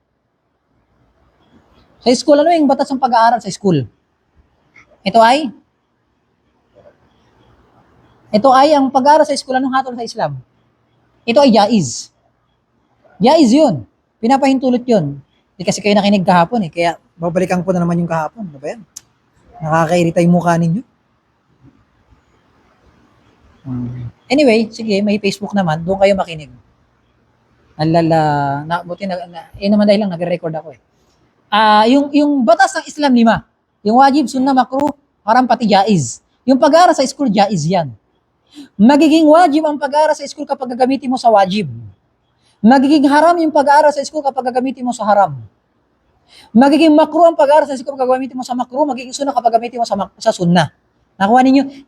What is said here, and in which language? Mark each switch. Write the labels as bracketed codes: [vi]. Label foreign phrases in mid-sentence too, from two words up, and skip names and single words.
[tl] Sa school, ano yung batas ng pag-aaral sa school? Ito ay ang pag-aaral sa school, anong hatol sa Islam? Ito ay jaiz. Jaiz yun. Pinapahintulot yun. Hindi kasi kayo nakinig kahapon kaya babalikan ko na naman yung kahapon. Ano ba yan? Nakakairita yung mukha ninyo. Anyway, sige, may Facebook naman, doon kayo makinig. Buti naman dahil lang nagre-record ako yung batas ng Islam 5. Yung wajib, sunnah, makruh, haram, pati jaiz. Yung pag-aaral sa school, jaiz yan. Magiging wajib ang pag-aaral sa school kapag gagamitin mo sa wajib. Magiging haram yung pag-aaral sa school kapag gagamitin mo sa haram. Magiging makruh ang pag-aaral sa school kapag gagamitin mo sa makruh, magiging sunnah kapag gagamitin mo sa sunnah. Nakuha ninyo?